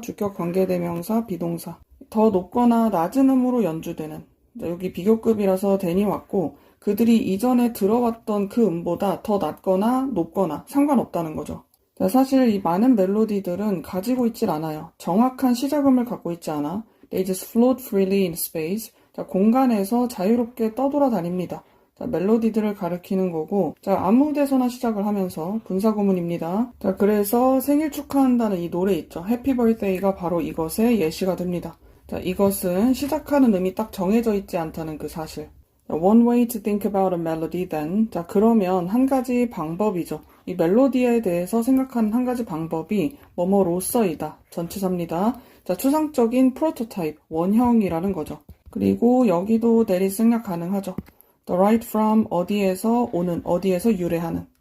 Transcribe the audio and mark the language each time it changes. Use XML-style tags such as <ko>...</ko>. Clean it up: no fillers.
<ko>주격 관계대명사, 비동사. 더 높거나 낮은 음으로 연주되는. 자, 여기 비교급이라서 then이 왔고 그들이 이전에 들어왔던 그 음보다 더 낮거나 높거나 상관없다는 거죠. 자, 사실 이 많은 멜로디들은 가지고 있질 않아요. 정확한 시작음을 갖고 있지 않아.</ko> <en>They just float freely in space.</en> <ko>자, 공간에서 자유롭게 떠돌아다닙니다. 자, 멜로디들을 가리키는 거고, 자, 아무 데서나 시작을 하면서 분사구문입니다. 자, 그래서 생일 축하한다는 이 노래 있죠. Happy Birthday가 바로 이것의 예시가 됩니다. 자, 이것은 시작하는 음이 딱 정해져 있지 않다는 그 사실.</ko> <en>One way to think about a melody then.</en> <ko>자, 그러면 한 가지 방법이죠. 이 멜로디에 대해서 생각하는 한 가지 방법이 뭐뭐로서이다. 전치사입니다. 자, 추상적인 프로토타입, 원형이라는 거죠. 그리고 여기도</ko> <en>there is</en> <ko>생략 가능하죠.</ko> <en>Derived from</en> <ko>어디에서 오는, 어디에서 유래하는.</ko>